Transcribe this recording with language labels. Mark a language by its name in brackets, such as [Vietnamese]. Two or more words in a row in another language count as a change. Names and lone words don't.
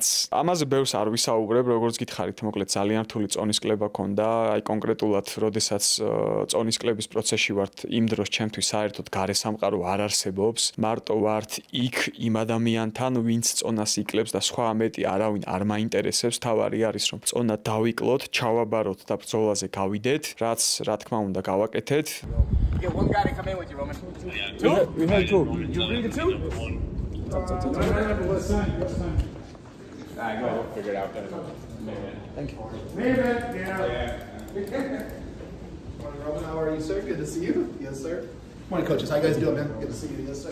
[Georgian] ამაზე ბევრს არ ვისაუბრებ, როგორც გითხარით, მოკლედ ძალიან რთული წონის კლება ქონდა, აი კონკრეტულად, როდესაც წონის კლების პროცესში ვართ, იმ დროს ჩემთვის საერთოდ გარესამყარო არ არსებობს, მარტო ვართ იქ იმ ადამიანთან, ვინც წონას იკლებს და სხვა მეტი არავინ არ მაინტერესებს, თავარი არის რომ წონა დავიკლოთ, ჩავაბაროთ და ბრძოლაზე გავიდეთ, რაც რა თქმა უნდა გავაკეთეთ. [English] Get one guy to come in with you, Roman. Two? We had two. You bring the two? I go figure it out. Thank you. Morning, Roman. How are you, sir? Good to see you. Yes, sir. Morning, coaches. How you guys doing, man? Good to see you. Yes, sir.